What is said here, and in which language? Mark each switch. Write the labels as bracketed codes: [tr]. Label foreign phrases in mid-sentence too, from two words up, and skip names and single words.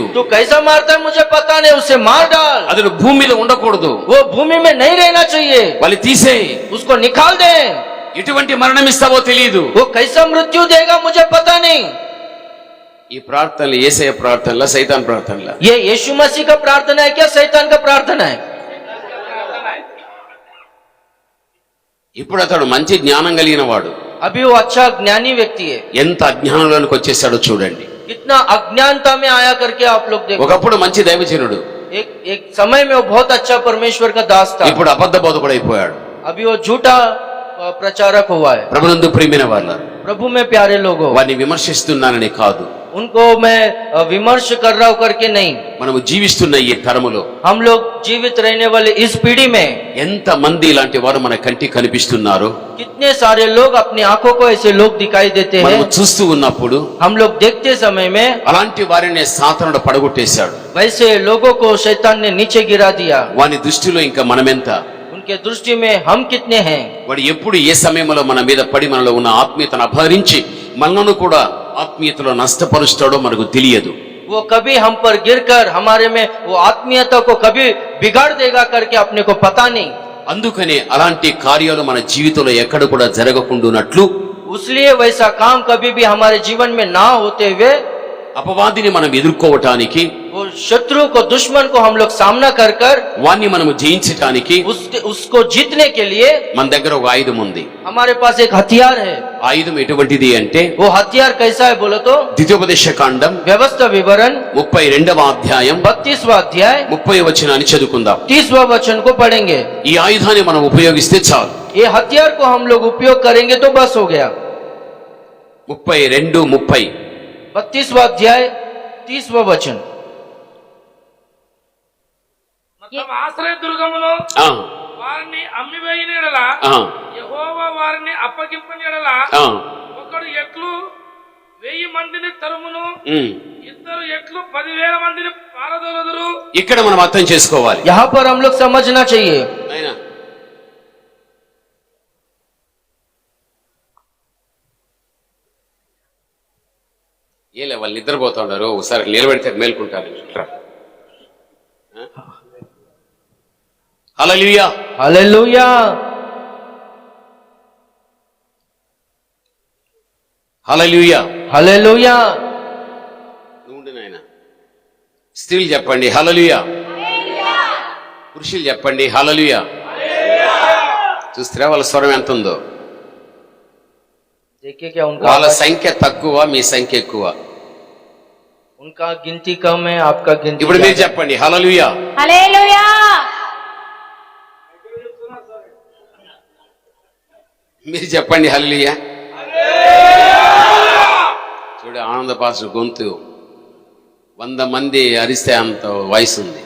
[hi] तू कैसा मारता है मुझे पता नहीं, उसे मार डाल। [te] అతను భూమి మీద ఉండకూడదు, [hi] वो भूमि में नहीं रहना चाहिए, [te] వాళ్ళు తీసేయి. [hi] उसको निकाल दे। [te] ఎటువంటి మరణం ఇస్తావో తెలియదు. [hi] वो कैसा मृत्यु देगा मुझे पता नहीं। [te] ఈ ప్రార్థనలు యేసయ్య ప్రార్థనల సైతాన్ ప్రార్థనల? [hi] ये यीशु मसीह का प्रार्थना है क्या शैतान का प्रार्थना है? [te] ఇప్పుడు అతడు మంచి జ్ఞానం కలిగిన వాడు, [hi] अभी वो अच्छा ज्ञानी व्यक्ति है। [te] ఎంత అజ్ఞానంలోనికి వచ్చేసాడో చూడండి. [hi] कितना अज्ञानता में आया करके आप लोग देखो। [te] ఒకప్పుడు మంచి దైవజనుడు, [hi] एक समय में वो बहुत अच्छा परमेश्वर का दास था, [te] ఇప్పుడు అబద్ధ బోధకుడు అయిపోయాడు. [hi] अभी वो झूठा प्रचारक हुआ है। [te] ప్రభునందు ప్రియమైన వాళ్ళ, [hi] प्रभु में प्यारे लोगों, [te] వారిని విమర్శిస్తున్నానని కాదు, [hi] उनको मैं विमर्श कर रहा हूं करके नहीं। [te] మనము జీవిస్తున్న ఈ తరములో [hi] हम लोग जीवित रहने वाले इस पीढ़ी में [te] ఎంత మంది ఇలాంటి వారు మన కంటికి కనిపిస్తున్నారు. [hi] कितने सारे लोग अपनी आंखों को ऐसे लोग दिखाई देते [te] మనము [hi] हैं। [te] చూస్తూ ఉన్నప్పుడు [hi] हम लोग देखते समय में [te] అలాంటి వారిని సాతానుడు పడగొట్టేశాడు. [hi] वैसे लोगों को शैतान ने नीचे गिरा दिया। [te] వాని దృష్టిలో ఇంకా మనమెంత? [hi] उनके दृष्टि में हम कितने हैं? [te] వాడు ఎప్పుడు ఏ సమయంలో మన మీద పడి మనలో ఉన్న ఆత్మీయతను అపహరించి మనను కూడా ఆత్మీయతలో నష్టపరుస్తాడో మనకు తెలియదు. [hi] वो कभी हम पर गिरकर हमारे में वो आत्मीयता को कभी बिगाड़ देगा करके अपने को पता नहीं। [te] అందుకనే అలాంటి కార్యాలు మన జీవితంలో ఎక్కడ కూడా జరగకుండానట్లు [hi] इसलिए वैसा काम कभी भी हमारे जीवन में ना होते हुए [te] అపవాదిని మనం ఎదుర్కోవటానికి, [hi] वो शत्रु को, दुश्मन को हम लोग सामना कर कर [te] వాణ్ణి మనము జయించటానికి [hi] उसको जीतने के लिए [te] మన దగ్గర ఒక ఆయుధం ఉంది. [hi] हमारे पास एक हथियार है। [te] ఆయుధం ఎటువంటిది అంటే, [hi] वो हथियार कैसा है बोलो तो, [te] ద్వితీయోపదేశ కాండం [hi] व्यवस्था विवरण [te] 32వ అధ్యాయం [hi] 32वां अध्याय [te] 30వ వచనాన్ని చదువుకుందాం. [hi] 30वां वचन को पढ़ेंगे। [te] ఈ ఆయుధాన్ని మనం ఉపయోగిస్తే చాలు. [hi] ये हथियार को हम लोग उपयोग करेंगे तो बस हो गया। 32:30 32वां अध्याय 30वां वचन। [te] తమ ఆశ్రయ దుర్గమును ఆ, వారిని అమ్మివేయని ఎడల ఆ, యెహోవా వారిని అప్పగింపని ఎడల ఆ, ఒకడు ఎట్లు 1000 మందిని తరుమును, ఉమ్. ఇద్దరు ఎట్లు 10,000 మందిని పారదోలదురు। ఇక్కడ మనం అర్థం చేసుకోవాలి. [hi] यहाँ पर हम लोग समझना चाहिए। [te] నాయనా, ఏలే వాళ్ళు నిద్రపోతా ఉన్నారు, ఒకసారి నిలబెడితే మేల్కుంటారు. హల్లెలూయా, [hi] हालेलुया, [te] హల్లెలూయా. [hi] हालेलुया। [te] నువ్వు నాయన, స్త్రీలు చెప్పండి హల్లెలూయా, పురుషులు చెప్పండి హల్లెలూయా. చూస్తారా వాళ్ళ స్వరం ఎంత ఉందో? [hi] देखिए क्या [te] వాళ్ళ [hi] उनका [te] సంఖ్య తక్కువ, మీ సంఖ్య ఎక్కువ. [hi] उनका गिनती कम है, आपका गिनती [te] ఇప్పుడు మీరు [hi] ज्यादा है। [te] చెప్పండి హల్లెలూయా. [hi] हालेलुया। [te] మీరు చెప్పండి హల్లెలూయా. చూడు ఆనంద పాస్టర్ గొంతు 100 మంది అరిస్తే అంత వాయిస్ ఉంది.